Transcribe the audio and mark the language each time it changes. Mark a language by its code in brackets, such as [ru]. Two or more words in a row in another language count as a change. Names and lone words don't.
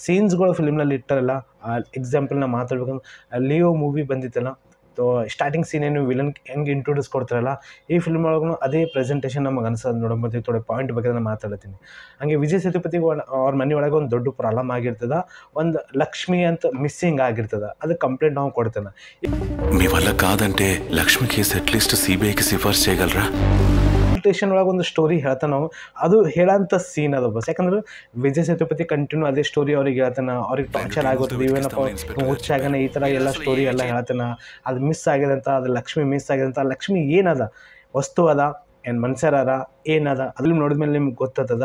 [kn] ಸೀನ್ಸ್ಗಳು ಫಿಲ್ಮ್ನಲ್ಲಿ ಇಟ್ಟಾರಲ್ಲ, ಎಕ್ಸಾಂಪಲ್ ನಾ ಮಾತಾಡ್ಬೇಕಂದ್ರೆ ಲಿಯೋ ಮೂವಿ ಬಂದಿತ್ತಲ್ಲ, ತೋ [en] starting scene [kn] ಏನು ವಿಲನ್ ಹೆಂಗೆ ಇಂಟ್ರೊಡ್ಯೂಸ್ ಕೊಡ್ತಾರಲ್ಲ, ಈ ಫಿಲ್ಮ್ ಒಳಗೂ ಅದೇ ಪ್ರೆಸೆಂಟೇಷನ್ ನಮಗೆ ಅನ್ಸೋದು ನೋಡೋ ಮತ್ತೆ ಥೋಡೆ ಪಾಯಿಂಟ್ ಬಗ್ಗೆ ನಾನು ಮಾತಾಡ್ತೀನಿ. ಹಾಗೆ ವಿಜಯ್ ಸೇತುಪತಿ ಅವ್ರ ಮನೆ ಒಳಗೆ ಒಂದು ದೊಡ್ಡ ಪ್ರಾಬ್ಲಮ್ ಆಗಿರ್ತದೆ, ಒಂದು ಲಕ್ಷ್ಮಿ ಅಂತ ಮಿಸ್ಸಿಂಗ್ ಆಗಿರ್ತದೆ. ಅದು ಕಂಪ್ಲೇಂಟ್ ನಾವು ಕೊಡ್ತೇನೆ. [te] మీ వల్ల కాదంటే లక్ష్మి కేసు అట్లీస్ట్ సిబిఐకి సిఫార్సు చేయగలరా? [kn] ಸ್ಟೇಷನ್ ಒಳಗೆ ಒಂದು ಸ್ಟೋರಿ ಹೇಳ್ತಾನೆ ನಾವು, ಅದು ಹೇಳೋಂಥ ಸೀನ್ ಅದು ಬಸ್. ಯಾಕಂದ್ರೆ ವಿಜಯ್ ಸೇತುಪತಿ ಕಂಟಿನ್ಯೂ ಅದೇ ಸ್ಟೋರಿ ಅವ್ರಿಗೆ ಹೇಳ್ತಾನೆ, ಅವ್ರಿಗೆ ಟಾರ್ಚರ್ ಆಗುತ್ತೆ, ಇವೇನಪ್ಪ ಹುಚ್ಚಾಗನ ಈ ಥರ ಎಲ್ಲ ಸ್ಟೋರಿ ಎಲ್ಲ ಹೇಳ್ತಾನೆ. ಅದು ಮಿಸ್ ಆಗಿದೆ ಅಂತ, ಅದು ಲಕ್ಷ್ಮಿ ಮಿಸ್ ಆಗಿದೆ ಅಂತ. ಲಕ್ಷ್ಮಿ ಏನದ, ವಸ್ತು ಅದ ಏನು ಮನುಷ್ಯರ ಏನದ, ಅದ್ರಲ್ಲಿ ನೋಡಿದ್ಮೇಲೆ ನಿಮ್ಗೆ ಗೊತ್ತದ.